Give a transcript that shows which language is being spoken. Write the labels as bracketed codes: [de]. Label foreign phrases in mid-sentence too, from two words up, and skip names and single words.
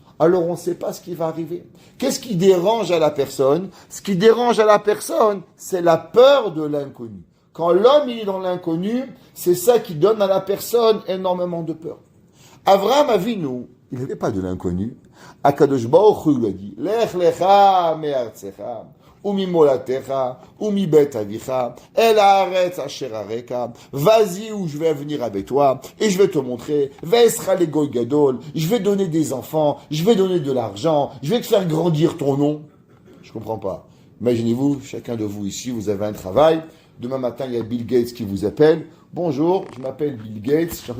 [fr] Alors on ne sait pas ce qui va arriver. Qu'est-ce qui dérange à la personne? Ce qui dérange à la personne, c'est la peur de l'inconnu. Quand l'homme il est dans l'inconnu, c'est ça qui donne à la personne énormément de peur. Avraham Avinu, il n'avait pas de l'inconnu. Akadosh Baruch Hu lui a dit, [he] לך לך מארצך, וממולדתך, ומבית אביך, אל הארץ אשר אראך, [fr] vas-y où je vais venir avec toi, et je vais te montrer, [he] ואעשך לגוי גדול, [fr] je vais donner des enfants, je vais donner de l'argent, je vais te faire grandir ton nom. Je comprends pas. Imaginez-vous, chacun de vous ici, vous avez un travail, demain matin il y a Bill Gates qui vous appelle, bonjour, je m'appelle Bill Gates, j'ai